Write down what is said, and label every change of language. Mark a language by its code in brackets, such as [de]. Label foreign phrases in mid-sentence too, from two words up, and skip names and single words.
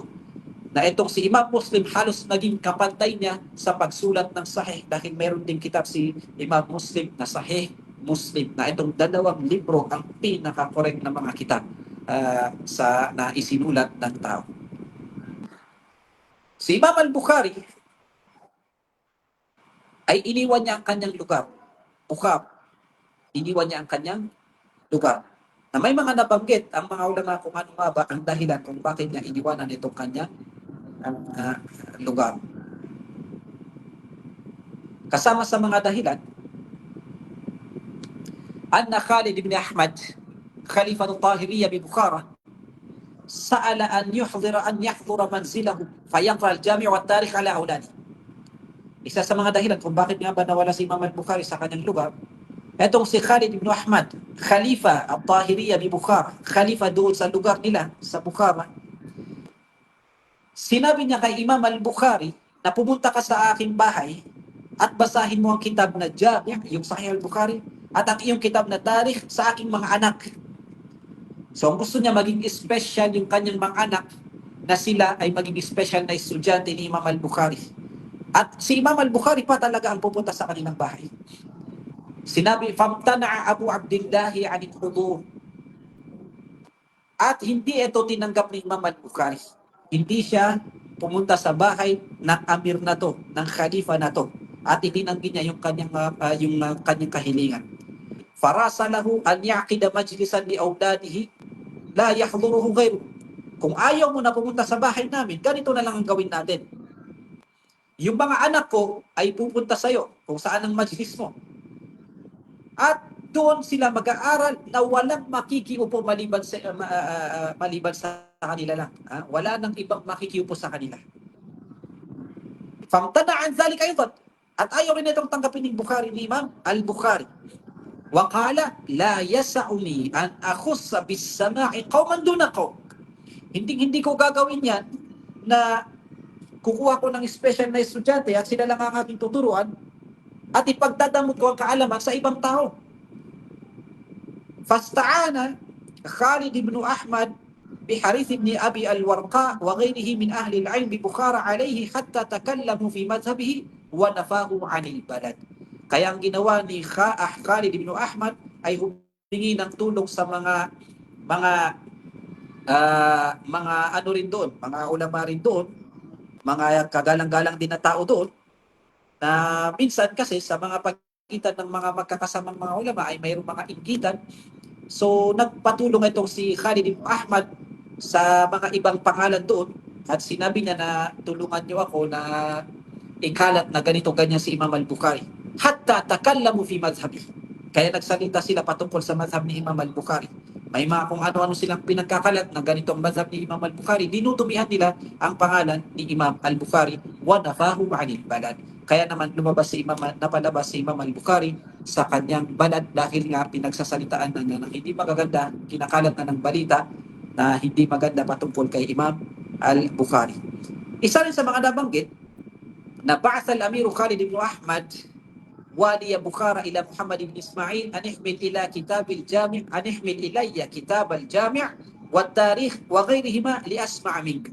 [tl] Na itong si Imam Muslim halos naging kapantay niya sa pagsulat ng Sahih, dahil meron din kitab si Imam Muslim na Sahih Muslim, na itong dalawang libro ang pinaka-correct na mga kitab na isinulat ng tao. Si Imam al-Bukhari ay iniwan niya ang kanyang lugar. Bukhab, iniwan niya ang kanyang lugar. Na may mga nabanggit ang mga ulama kung ano nga ba ang dahilan kung bakit niya iniwanan itong kanyang lugar. Kasama sa mga dahilan, [ar] أن خالد بن أحمد، خليفة الطاهرية ببخارى، سأل أن يحضر منزله فيقرأ الجامع والتاريخ على أولاده. [tl] Isa sa mga dahilan kung bakit nga ba nawala si Imam al-Bukhari sa kanyang lugar, etong si Khalid ibn Ahmad, Khalifa al-Tahiriyya bi Bukhara, Khalifa doon sa lugar nila, sa Bukhara, sinabi niya kay Imam al-Bukhari na pumunta ka sa aking bahay at basahin mo ang kitab na Jami', yung Sahih al-Bukhari, at ang iyong kitab na Tarikh sa aking mga anak. So, ang gusto niya maging special yung kanyang mga anak na sila ay maging special na estudyante ni Imam al-Bukhari. At si Imam al-Bukhari pa talaga ang pupunta sa kanilang bahay. Sinabi, [ar] فامتنع أبو عبد الله عن الحضور. [tl] At hindi ito tinanggap ni Imam al-Bukhari. Hindi siya pumunta sa bahay ng amir na to, ng khalifa na to. At itinanggi niya yung kanyang kahilingan. [ar] فراسله أن يعقد مجلسا لأولاده لا يحضره غيرهم. [tl] Kung ayaw mo na pumunta sa bahay namin, ganito na lang ang gawin natin. Yung mga anak ko ay pupunta sa'yo kung saan ang majlis mo. At doon sila mag-aaral na walang makikiupo maliban sa kanila lang. Wala nang ibang makikiupo sa kanila. [ar] فامتنع عن ذلك أيضا. [tl] At ayaw rin itong tanggapin ni Bukhari ni Imam al-Bukhari. [ar] وقال، لا يسعني أن أخص بالسماع قوما دون قوم. [tl] Hindi ko gagawin yan na kukuha ko ng special na estudyante at sila lang ang aking tuturuan at ipagdadamot ko ang kaalaman sa ibang tao. [ar] فاستعان خالد بن أحمد بحريث بن أبي الورقاء وغيره من أهل العلم ببخارى عليه حتى تكلموا في مذهبه ونفاه عن البلد. [tl] Kaya ang ginawa ni Khalid ibn Ahmad ay humingi ng tulong sa mga ano rin doon, mga ulama rin doon, mga kagalang-galang din na tao doon, na minsan kasi sa mga pagitan ng mga magkakasamang mga ulama ay mayroong mga inggitan. So nagpatulong itong si Khalid ibn Ahmad sa mga ibang pangalan doon at sinabi niya na tulungan niyo ako na ikalat na ganito ganyan si Imam al-Bukhari. [ar] حتى تكلموا في مذهبه. [tl] Kaya nagsalita sila patungkol sa madhhab ni Imam al-Bukhari. May mga kung ano-ano silang pinagkakalat na ganito ang madhhab ni Imam al-Bukhari. Dinudumihan nila ang pangalan ni Imam al-Bukhari [ar] ونفاه عن البلد. [tl] Kaya naman napalabas si Imam al-Bukhari sa kanyang balad dahil nga pinagsasalitaan na ng hindi magaganda, kinakalat na ng balita na hindi maganda patungkol kay Imam al-Bukhari. Isa rin sa mga nabanggit na [ar] بعث الأمير خالد بن أحمد والي بخارى إلى محمد بن إسماعيل أن احمل إلي كتاب الجامع والتاريخ وغيرهما لأسمع منك.